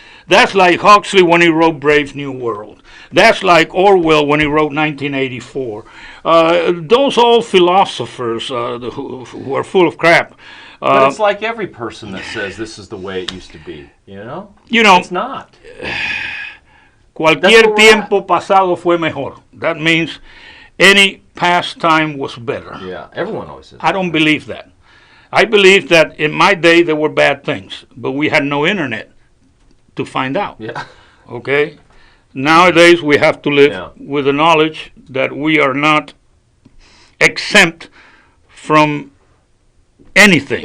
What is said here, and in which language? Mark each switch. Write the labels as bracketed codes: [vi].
[en] That's like Huxley when he wrote Brave New World. That's like Orwell when he wrote 1984. Those old philosophers who are full of crap. But it's like every person that says this is the way it used to be, It's not. [es] Cualquier tiempo pasado fue mejor. [en] That means any past time was better. Yeah, everyone always says I don't believe that. I believe that in my day there were bad things, but we had no internet to find out. Yeah. Okay? Nowadays we have to live Yeah. with the knowledge that we are not exempt from anything.